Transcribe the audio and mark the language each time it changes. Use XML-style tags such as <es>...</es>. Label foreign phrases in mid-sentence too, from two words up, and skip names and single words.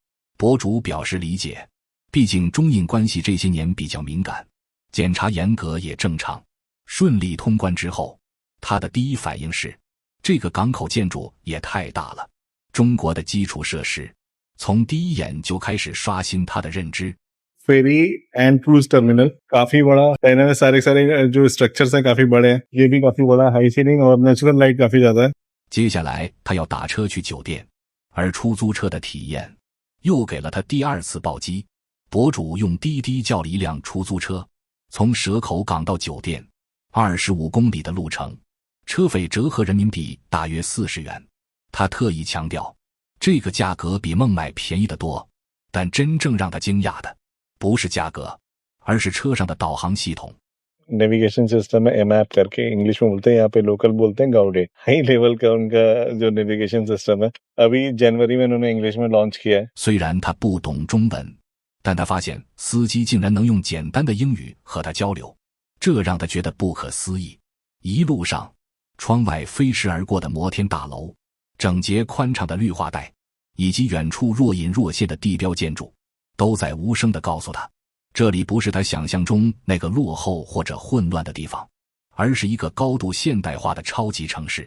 <zh>博主表示理解，毕竟中印关系这些年比较敏感，检查严格也正常。顺利通关之后，他的第一反应是，这个港口建筑也太大了，中国的基础设施从第一眼就开始刷新他的认知。</zh> <en>ferry and cruise terminal</en> <hi>काफी बड़ा, चाइना में सारे जो स्ट्रक्चर्स हैं काफी बड़े हैं, ये भी काफी बड़ा,</hi> <en>high ceiling</en> <hi>और</hi> <en>natural light</en> <hi>काफी ज्यादा है।</hi> <zh>接下来他要打车去酒店，而出租车的体验又给了他第2次暴击。博主用滴滴叫了一辆出租车，从蛇口港到酒店25公里的路程，车费折合人民币大约40元。他特意强调，这个价格比孟买便宜得多，但真正让他惊讶的不是价格，而是车上的导航系统。</zh> <en>navigation system</en> <hi>है एमएप करके, इंग्लिश में बोलते हैं, यहाँ पे लोकल बोलते हैं गाउडे।</hi> <en>high level</en> <hi>का उनका जो</hi> <en>navigation system</en> <hi>है, अभी जनवरी में उन्होंने इंग्लिश में लॉन्च किया है।</hi> <zh>虽然他不懂中文，但他发现司机竟然能用简单的英语和他交流，这让他觉得不可思议。一路上，窗外飞驰而过的摩天大楼，整洁宽敞的绿化带，以及远处若隐若现的地标建筑，都在无声地告诉他，这里不是他想象中那个落后或者混乱的地方，而是一个高度现代化的超级城市。</zh>